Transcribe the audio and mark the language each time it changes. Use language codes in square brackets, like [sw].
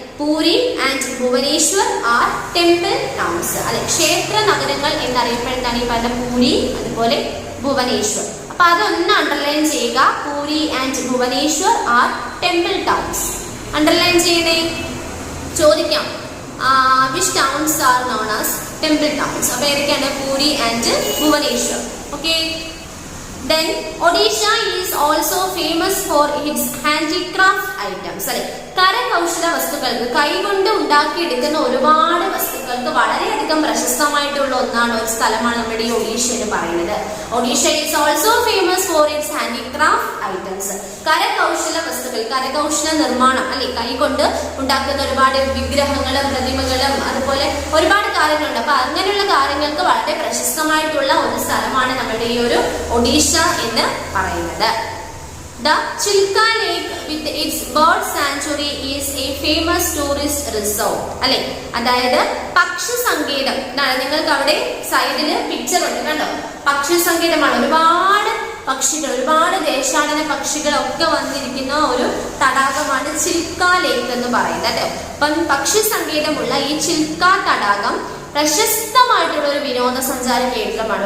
[en] Puri and Bhubaneswar are temple towns. [ml] അല്ലെ, ക്ഷേത്ര നഗരങ്ങൾ എന്നറിയപ്പെടുന്നതാണ് ഈ പറഞ്ഞ പൂരി അതുപോലെ ഭുവനേശ്വർ. അപ്പൊ അതൊന്ന് അണ്ടർലൈൻ ചെയ്യുക. [en] Puri and Bhubaneswar are temple towns. [ml] Underline ചെയ്യണേ, ചോദിക്കാം. [en] which towns are known as temple towns? [ml] അപ്പൊ ഏതൊക്കെയാണ്? [en] Puri and Bhubaneswar. Okay. Then Odisha is also famous for its handicraft items. [ml] അല്ലെ, കരകൗശല വസ്തുക്കൾക്ക്, കൈകൊണ്ട് ഉണ്ടാക്കിയെടുക്കുന്ന ഒരുപാട് വസ്തുക്കൾക്ക് വളരെയധികം പ്രശസ്തമായിട്ടുള്ള ഒന്നാണ്, ഒരു സ്ഥലമാണ് നമ്മുടെ ഈ ഒഡീഷ എന്ന് പറയുന്നത്. [en] Odisha is also famous for its handicraft items. [ml] കരകൗശല വസ്തുക്കൾ, കരകൗശല നിർമ്മാണം, അല്ലെ, കൈകൊണ്ട് ഉണ്ടാക്കുന്ന ഒരുപാട് വിഗ്രഹങ്ങളും പ്രതിമകളും അതുപോലെ ഒരുപാട് കാര്യങ്ങളുണ്ട്. അപ്പൊ അങ്ങനെയുള്ള കാര്യങ്ങൾക്ക് വളരെ പ്രശസ്തമായിട്ടുള്ള ഒരു സ്ഥലമാണ് നമ്മുടെ ഈ ഒരു ഒഡീഷ എന്ന് പറയുന്നത്. [en] The Chilka Lake with its bird sanctuary is a famous tourist resort. [ml] അല്ലെ, അതായത് പക്ഷി സങ്കേതം. നിങ്ങൾക്ക് അവിടെ സൈഡില് പിക്ചർ ഉണ്ട്, കണ്ടോ? പക്ഷി സങ്കേതമാണ്. ഒരുപാട് പക്ഷികൾ, ഒരുപാട് ദേശാടന പക്ഷികളൊക്കെ വന്നിരിക്കുന്ന ഒരു തടാകമാണ് ചിൽക്ക ലേക്ക് എന്ന് പറയുന്നത്. അപ്പം പക്ഷി സങ്കേതമുള്ള ഈ ചിൽക്ക തടാകം പ്രശസ്തമായിട്ടുള്ള ഒരു വിനോദസഞ്ചാര കേന്ദ്രമാണ്.